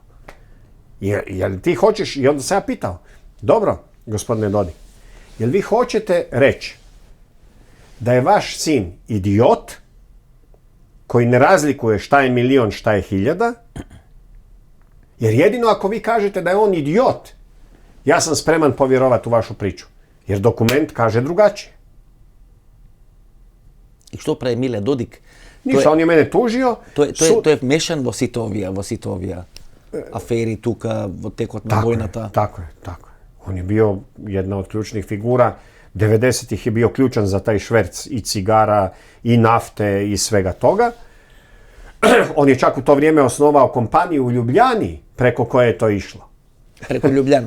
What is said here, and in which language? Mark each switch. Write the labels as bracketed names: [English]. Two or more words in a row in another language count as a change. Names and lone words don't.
[Croatian] Jel ti hoćeš, i onda sam ja pitao, dobro, gospodine Dodik, jel vi hoćete reći da je vaš sin idiot koji ne razlikuje šta je milion, šta je 1000, jer jedino ako vi kažete da je on idiot, ja sam spreman povjerovati u vašu priču, jer dokument kaže drugačije. I što pravi Mile Dodik? Ništa, on je mene tužio. [Macedonian] To je mešan во сите овие афери тука, во текот на војната. [Croatian] Tako je. On je bio jedna od ključnih figura. 90-ih je bio ključan za taj šverc i cigara, i nafte, i svega toga. On je čak u to vrijeme osnovao kompaniju u Ljubljani preko koje je to išlo. Preko Ljubljana.